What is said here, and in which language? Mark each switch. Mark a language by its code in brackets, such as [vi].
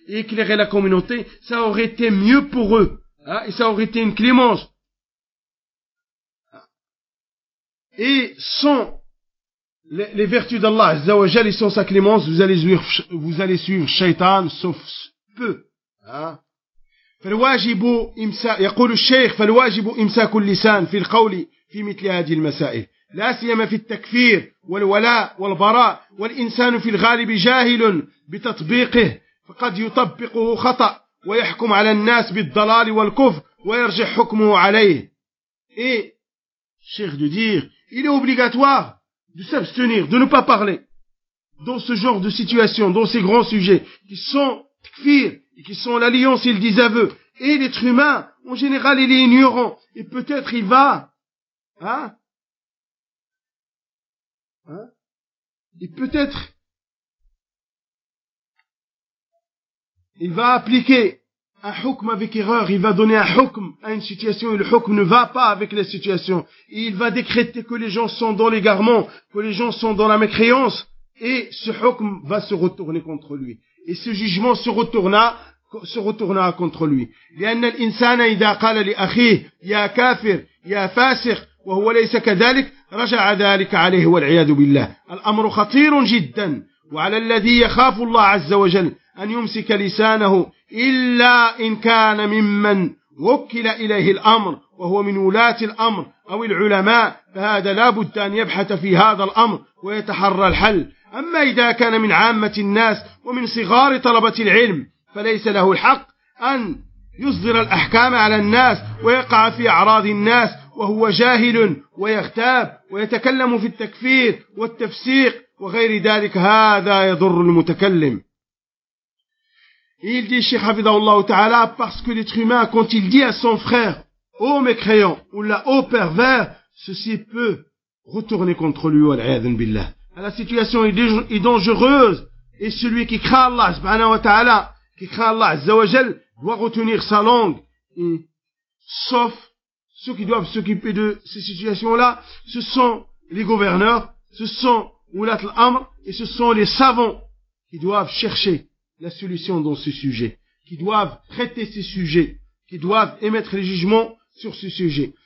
[fr] éclairer la communauté, ça aurait été mieux pour eux. Hein, et ça aurait été une clémence. Et sans les vertus d'Allah, Azzawajal, et sans sa clémence, vous allez suivre Shaitan, sauf peu. Hein. [ar] فالواجب إمسا يقول الشيخ فالواجب إمساك اللسان في القول في مثل هذه المسائل لا سيما في التكفير والولاء والبراء والإنسان في الغالب جاهل بتطبيقه فقد يطبقه خطأ ويحكم على الناس بالضلال والكفر ويرجع حكمه عليه إيه الشيخ [fr] de dire il est obligatoire de s'abstenir de ne pas parler dans ce genre de situation dans ces grands sujets qui sont تكفير qui sont l'alliance et le désaveu. Et l'être humain, en général, il est ignorant. Et peut-être il va... Hein? Et peut-être... Il va appliquer un hukm avec erreur. Il va donner un hukm à une situation. Et le hukm ne va pas avec la situation. Et il va décréter que les gens sont dans l'égarement, que les gens sont dans la mécréance. Et ce hukm va se retourner contre lui. Et ce jugement se retourna contre lui. [ar] لأن الإنسان إذا قال لأخيه يا كافر يا فاسق وهو ليس كذلك رجع ذلك عليه والعياذ بالله. الأمر خطير جدا وعلى الذي يخاف الله عز وجل أن يمسك لسانه إلا إن كان ممن وكل إليه الأمر وهو من ولاة الأمر أو العلماء فهذا لا بد أن يبحث في هذا الأمر ويتحرى الحل. أما إذا كان من عامة الناس ومن صغار طلبة العلم فليس له الحق أن يصدر الأحكام على الناس ويقع في أعراض الناس وهو جاهل ويغتاب ويتكلم في التكفير والتفسيق وغير ذلك هذا يضر المتكلم. [fr] Il dit, Cheikh Hafidah Allah Ta'ala, parce que l'être humain, quand il dit à son frère, ô mécréant, ou là, ô pervers, ceci peut retourner contre lui, [ar] والعياذ بالله. [fr] La situation est dangereuse, et celui qui craint Allah, subhanahu wa ta'ala, qui craint Allah Azza wa Jal, doit retenir sa langue, et, sauf ceux qui doivent s'occuper de ces situations-là, ce sont les gouverneurs, ce sont Oulat al-Amr, et ce sont les savants qui doivent chercher la solution dans ce sujet, qui doivent traiter ces sujets, qui doivent émettre les jugements sur ce sujet.